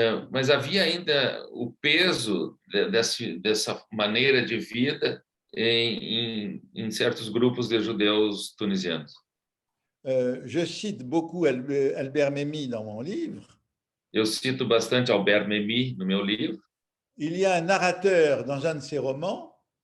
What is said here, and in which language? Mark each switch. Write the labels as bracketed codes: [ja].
[pt] Mas havia ainda o peso dessa maneira de vida em certos grupos de judeus tunisianos. [fr] Je cite beaucoup Albert Memmi dans mon livre. [pt] Eu cito bastante Albert Memmi no meu livro. [fr] Il y a un narrateur dans un de ses romans.